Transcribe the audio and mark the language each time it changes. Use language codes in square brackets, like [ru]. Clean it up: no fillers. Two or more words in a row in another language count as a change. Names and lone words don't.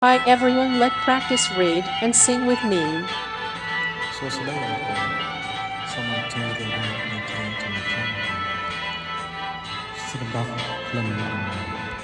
[en] Hi everyone, let's practice read and sing with me. [km] សួស្តីបងប្អូនសូមអញ្ជើញរៀនអាននិងច្រៀងជាមួយខ្ញុំស្របក្លិនអំណរ